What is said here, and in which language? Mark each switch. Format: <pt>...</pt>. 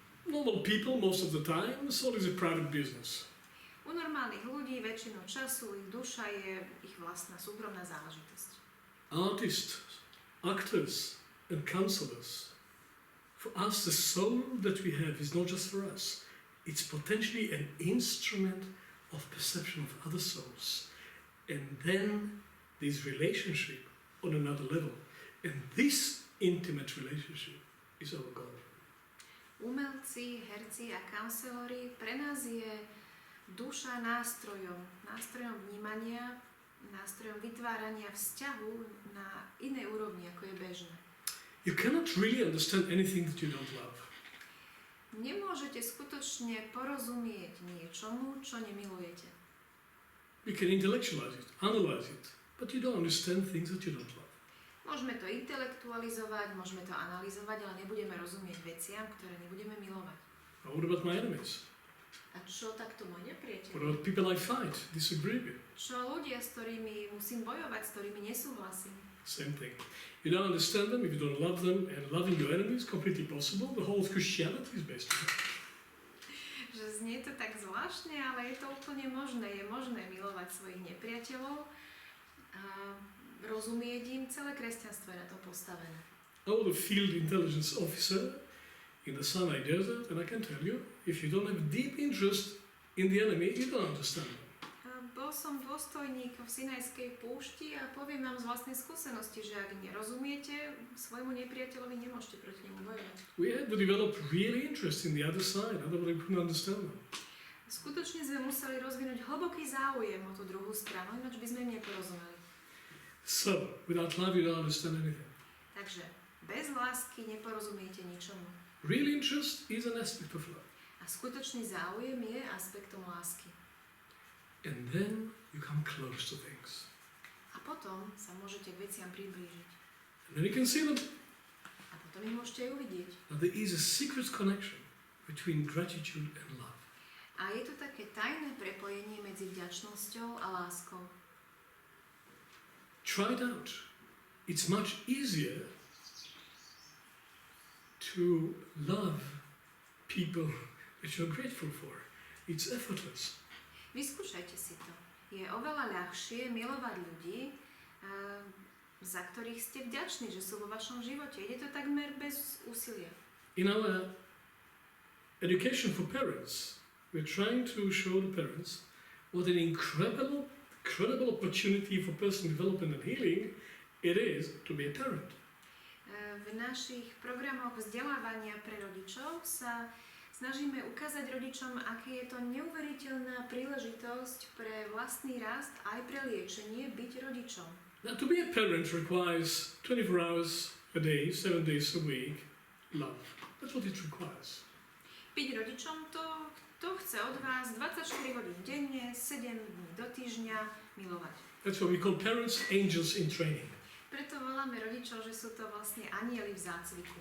<en>Normal people, most of the time, the soul is a private business.</en> <sk>U normálnych ľudí väčšinu času ich duša je ich vlastná súkromná záležitosť.</sk> <en>Artists, actors and counselors. For us, the soul that we have is not just for us. It's potentially an instrument of perception of other souls. And then this relationship on another level. And this intimate relationship is our goal.</en> <sk>Umelci, herci a counselori, pre nás je duša nástrojom vnímania, nástrojom vytvárania vzťahu na inej úrovni, ako je bežné.</sk> <en>You cannot really understand anything that you don't love.</en> <sk>Nemôžete skutočne porozumieť niečomu, čo nemilujete.</sk> <en>You can intellectualize it, analyze it, but you don't understand things that you don't love.</en> <sk>Môžeme to intelektualizovať, môžeme to analyzovať, ale nebudeme rozumieť veciam, ktoré nebudeme milovať.</sk> <en>What about my enemies?</en> <sk>A čo takto môj nepriateľ?</sk> <en>What about people I fight, disagree with?</en> <sk>Čo ľudia, s ktorými musím bojovať, s ktorými nesúhlasím?</sk> <en>Same thing. You don't understand them if you don't love them, and loving your enemies is completely possible. The whole of Christianity is based on it.</en> <sk>Že znie to tak zvláštne, ale je to úplne možné. Je možné milovať svojich nepriateľov a rozumieť im. Celé kresťanstvo je na tom postavené.</sk> <en>I was a field intelligence officer in the Sinai Desert, and I can tell you, if you don't have deep interest in the enemy, you don't understand them.</en> <sk>Bol som dôstojník v Sinajskej púšti a poviem vám z vlastnej skúsenosti, že ak nerozumiete svojmu nepriateľovi, nemôžete proti nemu bojovať.</sk> <en>We had to develop real interest in the other side, otherwise we couldn't understand them.</en> <sk>Skutočne sme museli rozvinúť hlboký záujem o tú druhú stranu, ináč by sme im neporozumeli.</sk> <en>So, without love, you don't understand anything.</en> <sk>Takže bez lásky neporozumiete ničomu.</sk> <en>Real interest is an aspect of love.</en> <sk>A skutočný záujem je aspektom lásky.</sk> <en>And then you come close to things.</en> <sk>A potom sa môžete k veciam priblížiť.</sk> <en>And then you can see them.</en> <sk>A potom ich môžete aj uvidieť.</sk> <en>Now, there is a secret connection between gratitude and love.</en> <sk>A je to také tajné prepojenie medzi vďačnosťou a láskou.</sk> <en>Try it out. It's much easier to love people that you're grateful for. It's effortless.</en> <sk>Vyskúšajte si to. Je oveľa ľahšie milovať ľudí, za ktorých ste vďační, že sú vo vašom živote. Ide to takmer bez úsilia.</sk> <en>In our education for parents, we're trying to show the parents what an incredible opportunity for personal development and healing it is to be a parent.</en> <sk>V našich programoch vzdelávania pre rodičov sa snažíme ukázať rodičom, aké je to neuveriteľná príležitosť pre vlastný rast aj pre liečenie byť rodičom.</sk> <en>Now, to be a parent requires 24 hours a day, 7 days a week, love. That's what it requires.</en> <sk>Byť rodičom to chce od vás 24 hodín denne, 7 dní do týždňa milovať.</sk> <en>That's what we call parents angels in training.</en> <sk>Preto voláme rodičov, že sú to vlastne anjeli v zácviku.</sk>